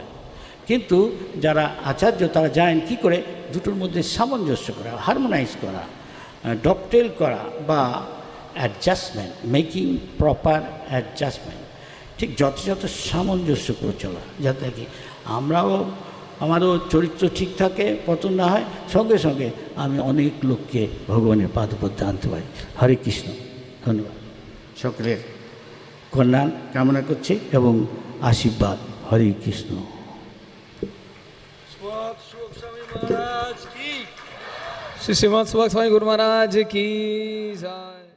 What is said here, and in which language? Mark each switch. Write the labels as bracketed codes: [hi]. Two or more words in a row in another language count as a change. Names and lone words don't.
[bn] কিন্তু যারা আচার্য তারা জানেন কী করে দুটোর মধ্যে সামঞ্জস্য করা, হারমোনাইজ করা, ডকটেল করা বা অ্যাডজাস্টমেন্ট, [en] making proper adjustment, [bn] ঠিক যথাযথ সামঞ্জস্য করে চলা, যাতে কি আমারও চরিত্র ঠিক থাকে, পতন না হয়, সঙ্গে সঙ্গে আমি অনেক লোককে ভগবানের পাদপদ্মে আনতে পারি। হরে কৃষ্ণ। ধন্যবাদ। সকলের কল্যাণ কামনা করছি এবং আশীর্বাদ। হরে কৃষ্ণ। [hi] श्री श्रीमद सुभाष स्वामी गुरु महाराज की जय।